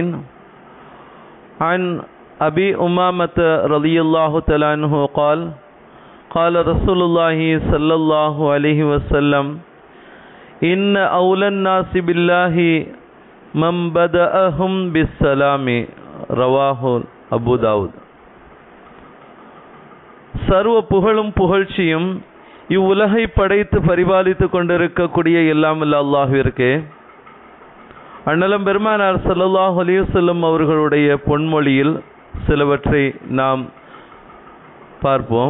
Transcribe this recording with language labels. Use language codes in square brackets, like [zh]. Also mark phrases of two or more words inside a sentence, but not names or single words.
[ar] عن أبي أمامة رضي الله تعالى عنه قال قال رسول الله صلى الله عليه وسلم إن أولى الناس بالله من بدأهم بالسلام. رواه أبو داود. [ta] சர்வ புகழும் புகழ்ச்சியும் இவ்வுலகை படைத்து பரிபாலித்து கொண்டிருக்கக்கூடிய எல்லாம் வல்ல அல்லாஹ்விற்கே. அண்ணலம் பெருமானார் [ar] صلى الله عليه وسلم [ta] அவர்களுடைய பொன்மொழியில் சிலவற்றை நாம் பார்ப்போம்.